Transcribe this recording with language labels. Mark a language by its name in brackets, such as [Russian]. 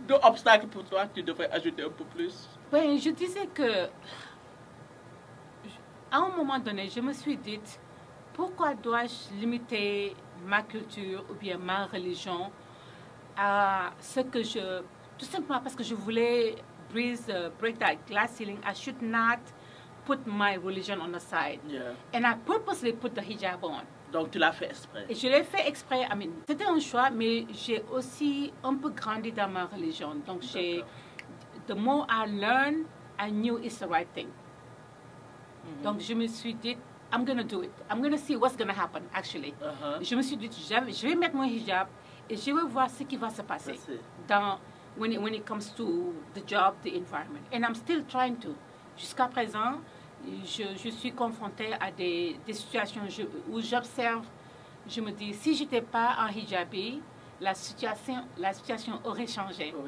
[French] D'obstacles pour toi, tu devrais ajouter un peu plus. Oui, je disais que... À un moment donné, je me suis dit, pourquoi dois-je limiter ma culture ou bien ma religion à ce que je... Tout simplement parce que je voulais [English] break that glass ceiling. I should not put my religion on the side. And I purposely put the hijab on. [French] Donc tu l'as fait exprès. Et je l'ai fait exprès. C'était un choix, mais j'ai aussi un peu grandi dans ma religion. Donc [English] the more I learned, I knew it's the right thing. [French] Donc je me suis dit, [English] I'm going to do it. I'm going to see what's going to happen, actually. [French] Je me suis dit, je vais mettre mon hijab et je vais voir ce qui va se passer [English] when it comes to the job, the environment. And I'm still trying to. [French] Jusqu'à présent, je suis confrontée à des situations où j'observe, je me dis, si je n'étais pas en hijabi, la situation aurait changé.